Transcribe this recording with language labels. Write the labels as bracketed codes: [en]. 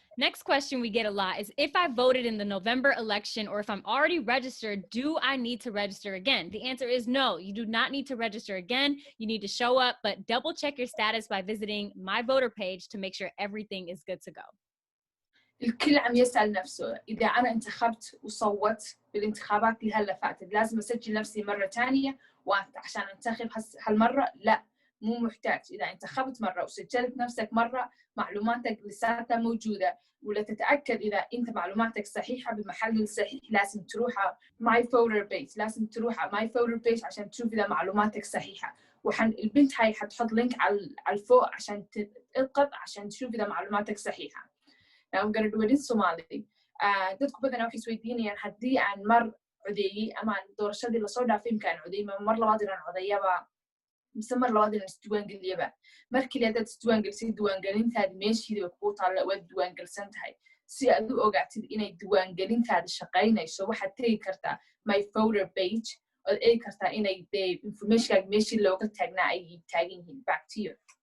[en] Next question we get a lot is, if I voted in the November election or if I'm already registered, do I need to register again? The answer is no. You do not need to register again. You need to show up, but double check your status by visiting my voter page to make sure everything is good to go. [ar] الكل عم يسأل نفسه إذا أنا انتخبت وصوت بالانتخابات اللي هلا فاتت لازم أسجل نفسي مرة تانية عشان أنتخب هالمرة؟ لا مو محتاج. إذا انتخبت مرة وسجلت نفسك مرة معلوماتك لساتها موجودة ولا تتأكد إذا أنت معلوماتك صحيحة بالمحل الصحيح لازم تروح my voter page لازم تروح my voter page عشان تشوف إذا معلوماتك صحيحة البنت هاي حتحط لينك على الفوق عشان تضغط عشان تشوف إذا معلوماتك صحيحة. [en] Now I'm going to do it in Somali. [so] dadku badanaa waxay isweydiinayaan haddii aan mar codeeyey ama aan doorashadii lasoo dhaafay imkaan codeeyey mar labaad inaan codayaba mise mar labaad inaan isdiiwaangeliyaba mar keliya haddaad isdiiwaangelisay diiwaangelintaadi meeshiidiba kuu taalla waad diiwaangelsan tahay si aad u ogaatid inay diiwaangelintaadi shaqaynayso waxaad tegi kartaa my voter page ood eegi kartaa inay dee informationkaaga meeshii looga taagnaa ay taagan yihiin. [en] Back to you.